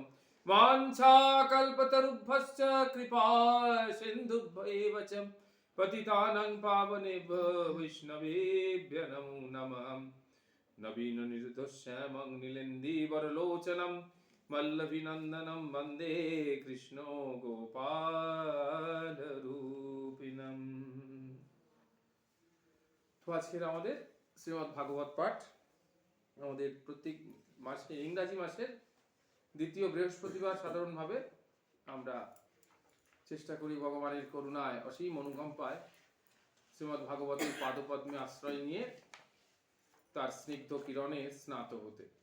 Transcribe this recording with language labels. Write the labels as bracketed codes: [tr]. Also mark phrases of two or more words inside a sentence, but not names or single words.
[sa] वाञ्छाकल्पतरुभ्यश्च कृपा सिन्धुभ्यैव च पतितानां पावनेभ्यो वैष्णवेभ्यो नमो नमः। नवीन निर्दोष्यमं नीलेन्दीवरलोचनं वल्लभीनन्दनं वन्दे कृष्णो गोपालरूपिणम्। [bn] তো আজকের আমাদের শ্রীমদ্ ভাগবত পাঠ আমাদের প্রত্যেক মাসে ইংরাজি মাসের দ্বিতীয় বৃহস্পতিবার সাধারণভাবে আমরা চেষ্টা করি ভগবানের করুণায় অসীম অনুকম্পায় শ্রীমদ্ ভাগবতের পাদপদ্মে আশ্রয় নিয়ে তার স্নিগ্ধ কিরণে স্নাত হতে।